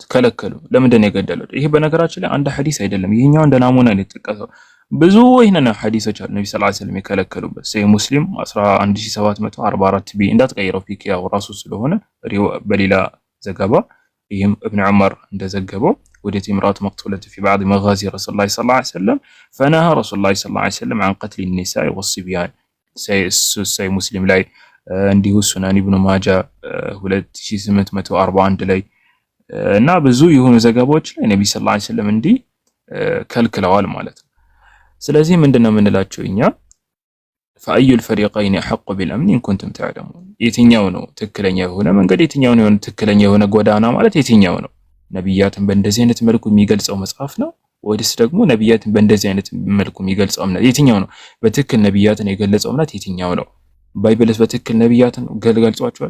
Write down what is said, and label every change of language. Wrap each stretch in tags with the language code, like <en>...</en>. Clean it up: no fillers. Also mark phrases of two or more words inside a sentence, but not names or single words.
<am>ከለከሉ። ለምንድን ነው የገደሉት? ይሄ በነገራችን ላይ አንድ ሐዲስ አይደለም። ይሄኛው እንደ ናሙና ነው የተጠቀሰው። ብዙ ይሄንን ሐዲሶች አሉ ነብዩ</am> <ar>صلى الله عليه وسلم</ar> <am>የከለከሉበት። ሰሂህ ሙስሊም 11744 ቢ እንዳትቀይረው ፊክ ያው ራሱ ስለሆነ በሌላ ዘገባ ይህም ኢብኑ ዑመር እንደዘገበው</am> <ar>وجدت امرأة مقتولة في بعض مغازي رسول الله صلى الله عليه وسلم فنهى رسول الله صلى الله عليه وسلم عن قتل النساء والصبيان</ar> <am>ሰሂህ ሙስሊም ላይ እንዲሁ ሱናን ኢብኑ ማጃ 2841 ላይ እና ብዙ የሆኑ ዘገባዎች ላይ ነብዩ</am> <ar>صلى الله عليه وسلم</ar> <am>እንዲህ ከልክለዋል ማለት ነው። ስለዚህ ምንድነው የምንላቸው እኛ</am> <ar>فأي الفريقين أحق بالأمن إن كنتم تعلمون</ar> <am>የትኛው ነው ትክክለኛ የሆነ መንገድ የትኛው ነው ትክክለኛ የሆነ ጎዳና ማለት የትኛው ነው? ነብያትን በእንደዚህ አይነት መልኩ የሚገልጸው መጽሐፍ ነው ወይስ ደግሞ ነብያትን በእንደዚህ አይነት መልኩ የሚገልጸው እምነት የትኛው ነው? በትክክል ነብያትን የገለጸው እምነት የትኛው ነው? ባይብልስ በትክክል ነብያትን ገልጿቸዋል?</am>